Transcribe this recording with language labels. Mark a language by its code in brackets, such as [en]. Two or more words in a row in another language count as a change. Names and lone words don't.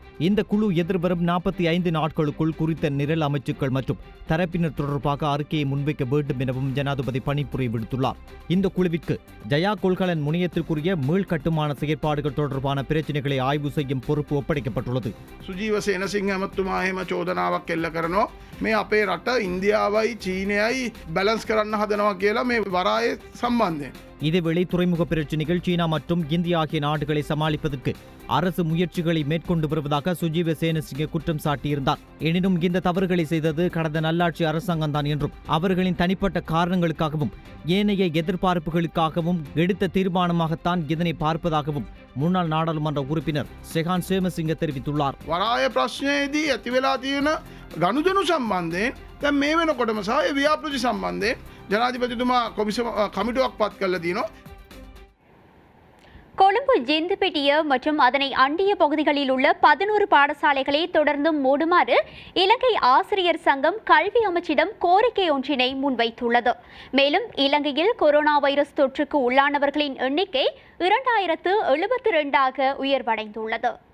[ta] இந்த குழு எதிர்வரும் 45 நாட்களுக்குள் குறித்த நிரல் அமைச்சுக்கள் மற்றும் தரப்பினர் தொடர்பாக அறிக்கையை முன்வைக்க வேண்டும் எனவும் ஜனாதிபதி பணிப்புரை விடுத்துள்ளார். இந்த குழுவிற்கு ஜயா கொள்கலன் முனையத்திற்குரிய மீள் கட்டுமான செயற்பாடுகள் தொடர்பான பிரச்சினைகளை ஆய்வு செய்யும் பொறுப்பு ஒப்படைக்கப்பட்டுள்ளது. [si] සුජීව සේනසිංහ ඇමතුමා එහෙම චෝදනාවක් එල්ල කරනවා මේ අපේ රට ඉන්දියාවයි චීනයයි බැලන්ස් කරන්න හදනවා කියලා මේ වරායේ සම්බන්ධයෙන්. [ta] இதேவேளை துறைமுக பிரச்சினைகள் சீனா மற்றும் இந்தியா ஆகிய நாடுகளை சமாளிப்பதற்கு அரசு முயற்சிகளை மேற்கொண்டு வருவதாக சுஜீவ சேனசிங்க குற்றம் சாட்டியிருந்தார். எனினும் இந்த தவறுகளை செய்தது கடந்த நல்லாட்சி அரசாங்கம்தான் என்றும் அவர்களின் தனிப்பட்ட காரணங்களுக்காகவும் ஏனைய எதிர்பார்ப்புகளுக்காகவும் எடுத்த தீர்மானமாகத்தான் இதனை பார்ப்பதாகவும் முன்னாள் நாடாளுமன்ற உறுப்பினர் செகான் சேமசிங்க தெரிவித்துள்ளார். [si] වරාය ප්‍රශ්නයේදී ඇති වෙලා තියෙන ගනුදෙනු සම්බන්ධයෙන් දැන් මේ වෙනකොටම සහ ඒ ව්‍යාපෘති සම්බන්ධයෙන් ජනාධිපතිතුමා කමිටුවක් පත් කරලා තියෙනවා. [ta] கொழும்பு ஜிந்துபெட்டிய மற்றும் அதனை அண்டிய பகுதிகளில் உள்ள 11 பாடசாலைகளை தொடர்ந்தும் மூடுமாறு இலங்கை ஆசிரியர் சங்கம் கல்வி அமைச்சிடம் கோரிக்கை ஒன்றினை முன்வைத்துள்ளது. மேலும் இலங்கையில் கொரோனா வைரஸ் தொற்றுக்கு உள்ளானவர்களின் எண்ணிக்கை 2072 உயர்வடைந்துள்ளது.